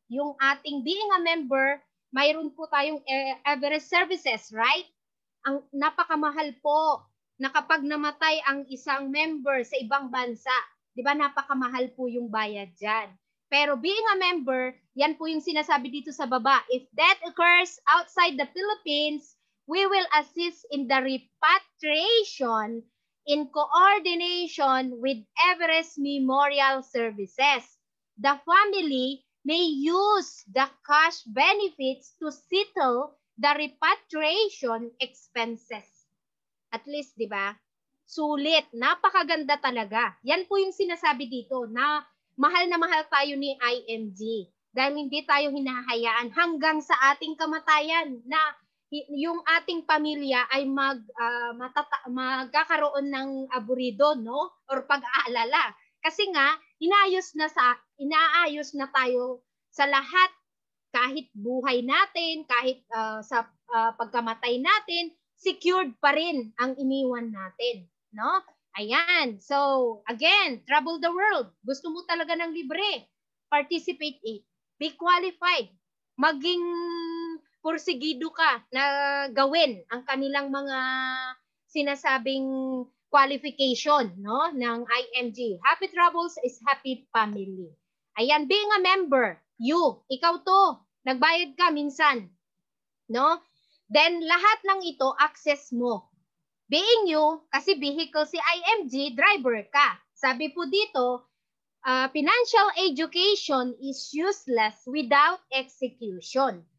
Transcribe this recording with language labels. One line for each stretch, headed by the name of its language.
Filipino: Yung ating being a member, mayroon po tayong Everest services, right? Ang napakamahal po na kapag namatay ang isang member sa ibang bansa, di ba napakamahal po yung bayad dyan. Pero being a member, yan po yung sinasabi dito sa baba.
English: If death occurs outside the Philippines, we will assist in the repatriation in coordination with Everest Memorial Services. The family may use the cash benefits to settle the repatriation expenses.
Filipino: At least, di ba? Sulit. Napakaganda talaga. Yan po yung sinasabi dito na mahal tayo ni IMG dahil hindi tayo hinahayaan hanggang sa ating kamatayan na yung ating pamilya ay magkakaroon ng aburido, no? Or pag-aalala. Kasi nga, inaayos na tayo sa lahat, kahit buhay natin, kahit sa pagkamatay natin, secured pa rin ang iniwan natin, no? Ayan.
English: So, again, travel the world.
Filipino: Gusto mo talaga ng libre.
English: Participate it. Be qualified.
Filipino: Maging pursigido ka na gawin ang kanilang mga sinasabing qualification, no, ng IMG.
English: Happy Travels is happy family.
Filipino: Ayan, being a member, ikaw to, nagbayad ka minsan, no? Then, lahat ng ito, access mo. Being you, kasi vehicle si IMG, driver ka. Sabi po dito,
English: financial education is useless without execution.